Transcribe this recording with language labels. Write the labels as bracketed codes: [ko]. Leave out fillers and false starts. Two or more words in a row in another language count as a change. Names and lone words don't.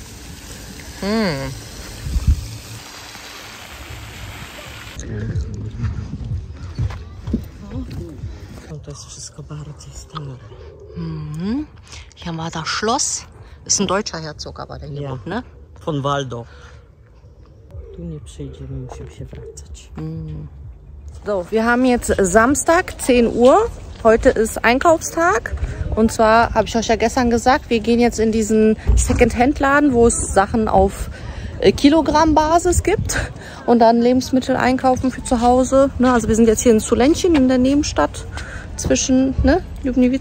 [de] Hier war das Schloss. Ist ein deutscher Herzog, aber der hier wohnt, ne? Von Waldorf. [pl] Tu nie przyjdziemy, musimy się wracać. [de] So, wir haben jetzt Samstag, 10 Uhr. Heute ist Einkaufstag. Und zwar habe ich euch ja gestern gesagt, wir gehen jetzt in diesen Second-Hand-Laden, wo es Sachen auf Kilogramm-Basis gibt. Und dann Lebensmittel einkaufen für zu Hause. Ne, also wir sind jetzt hier in Sulentin in der Nebenstadt zwischen Ljubnjevice.